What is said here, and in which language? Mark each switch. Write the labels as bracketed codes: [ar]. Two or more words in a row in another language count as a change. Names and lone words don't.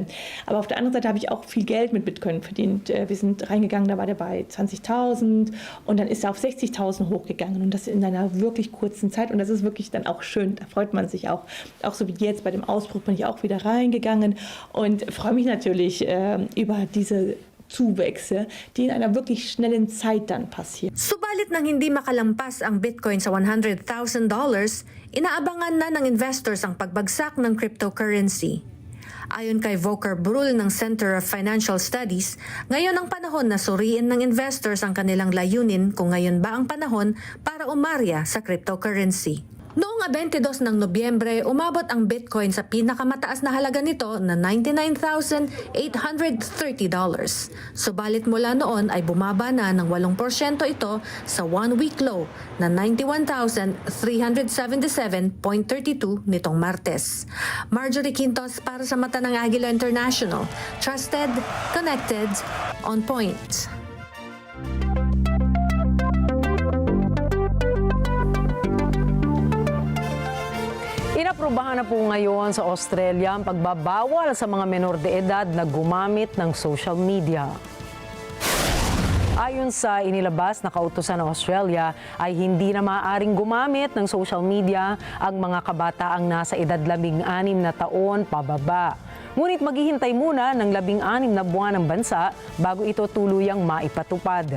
[de] Aber auf der anderen Seite habe ich auch viel Geld mit Bitcoin verdient. Wir sind reingegangen, da war der bei 20.000 und dann ist er auf 60.000 hochgegangen und das in einer wirklich kurzen Zeit und das ist wirklich dann auch schön, da freut man sich auch. Auch so wie jetzt bei dem Ausbruch bin ich auch wieder reingegangen und freue mich natürlich über diese Zuwächse, die in einer wirklich schnellen Zeit dann passieren. [tl] Subalit nang hindi makalampas ang Bitcoin sa $100,000, inaabangan na ng investors ang pagbagsak ng cryptocurrency. Ayon kay Volker Brul ng Center of Financial Studies, ngayon ang panahon na suriin ng investors ang kanilang layunin kung ngayon ba ang panahon para umarya sa cryptocurrency. Noong 22 ng Nobyembre, umabot ang Bitcoin sa pinakamataas na halaga nito na $99,830. Subalit mula noon ay bumaba na ng 8% ito sa [en] one-week low [tl] na $91,377.32 nitong Martes. Marjorie Quintos para sa Mata ng Agila International. [en] Trusted, connected, on point. [tl] Inaprubahan na po ngayon sa Australia ang pagbabawal sa mga menor de edad na gumamit ng [en] social media. [tl] Ayon sa inilabas na kautusan ng Australia ay hindi na maaaring gumamit ng [en] social media [tl] ang mga kabataang nasa edad 16 na taon pababa. Ngunit maghihintay muna ng 16 na buwan ng bansa bago ito tuluyang maipatupad.